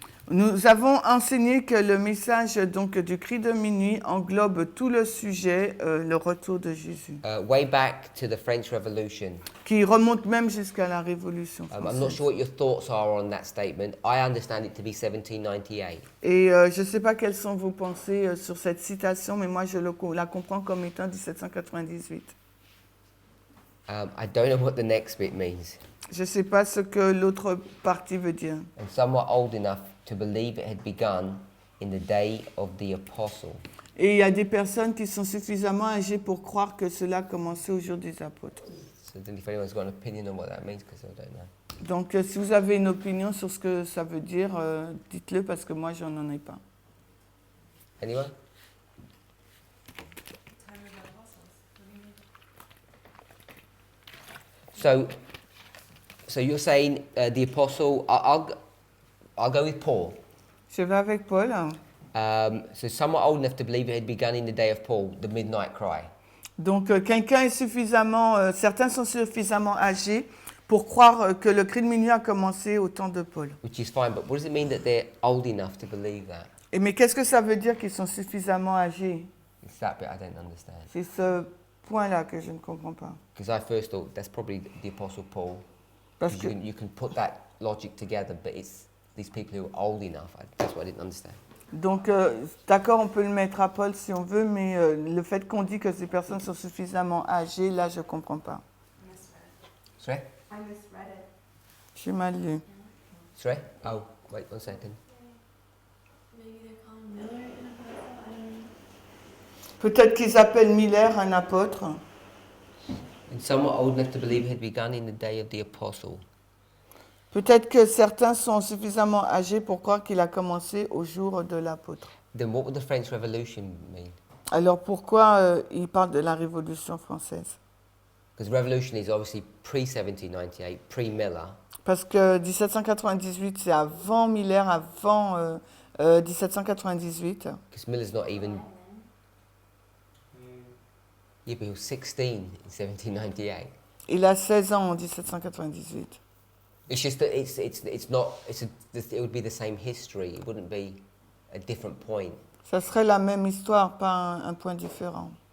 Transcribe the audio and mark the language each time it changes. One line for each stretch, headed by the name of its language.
French: nous avons enseigné que le message donc du cri de minuit englobe tout le sujet, le retour de Jésus,
English: Way back to the French Revolution.
French: qui remonte même jusqu'à la Révolution
English: I'm not
French: française.
English: sure what your thoughts are on that statement. I understand it to be 1798.
French: Et je ne sais pas quelles sont vos pensées sur cette citation, mais moi je la comprends comme étant 1798.
English: I don't know what the next bit means.
French: Je ne sais pas ce que l'autre partie veut dire.
English: And some were old enough to believe it had begun in the day of the apostle.
French: Et il y a des personnes qui sont suffisamment âgées pour croire que cela a commencé au jour des apôtres.
English: So then if anyone's got an opinion on what that means, because I don't know.
French: Donc si vous avez une opinion sur ce que ça veut dire, dites-le parce que moi j'en ai pas.
English: Anyone? So you're saying the apostle, I'll go with Paul.
French: Je vais avec Paul.
English: So some were old enough to believe it had begun in the day of Paul, the midnight cry.
French: Donc quelqu'un est suffisamment, certains sont suffisamment âgés pour croire que le cri de minuit a commencé au temps de Paul.
English: Which is fine, but what does it mean that they're old enough to believe that?
French: Et mais qu'est-ce que ça veut dire qu'ils sont suffisamment âgés?
English: It's that bit I don't understand.
French: C'est ce point-là que je ne comprends pas.
English: Because I first thought that's probably the apostle Paul.
French: Parce
English: 'Cause
French: que,
English: you can put that logic together, but it's these people who are old enough. That's what I didn't understand.
French: donc, d'accord, on peut le mettre à Paul si on veut, mais le fait qu'on dit que ces personnes sont suffisamment âgées, là, je ne comprends pas.
English: Sorry? I misread it.
French: J'ai mal lu.
English: Sorry? Oh, wait 1 second. Maybe they're calling Miller an apostle. I don't know.
French: Peut-être qu'ils appellent Miller un apôtre.
English: And some were old enough to believe it had begun in the day of the apostle.
French: Peut-être que certains sont suffisamment âgés pour croire qu'il a commencé au jour de l'apôtre.
English: Then what would the French Revolution mean?
French: Alors pourquoi il parle de la Révolution française?
English: Because revolution is obviously pre-1798, pre-Miller.
French: Parce que 1798, c'est avant Miller, avant 1798.
English: Because Miller's not even... Yeah, but he was 16 in 1798.
French: Il a 16 ans en 1798.
English: It's just that it's not... it would be the same history. It wouldn't be a different point.
French: Ça serait la même histoire, pas un point différent.